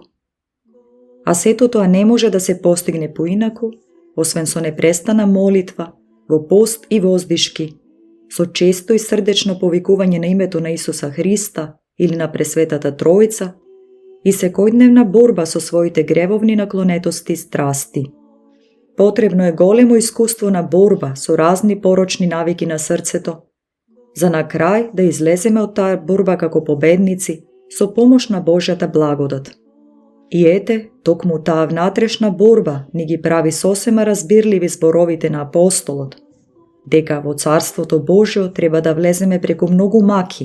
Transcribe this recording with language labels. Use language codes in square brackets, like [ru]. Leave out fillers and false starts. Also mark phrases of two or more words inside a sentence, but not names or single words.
[mk] А сето тоа не може да се постигне поинаку, освен со непрестана молитва, во пост и воздишки, со често и срдечно повикување на името на Исуса Христа или на Пресветата Троица и секојдневна борба со своите гревовни наклонетости и страсти. Потребно е големо искуство на борба со разни порочни навики на срцето, за на крај да излеземе од таа борба како победници со помош на Божјата благодат. И ете, токму таа внатрешна борба ни ги прави сосема разбирливи зборовите на апостолот, дека во Царството Божјо треба да влеземе преку многу маки.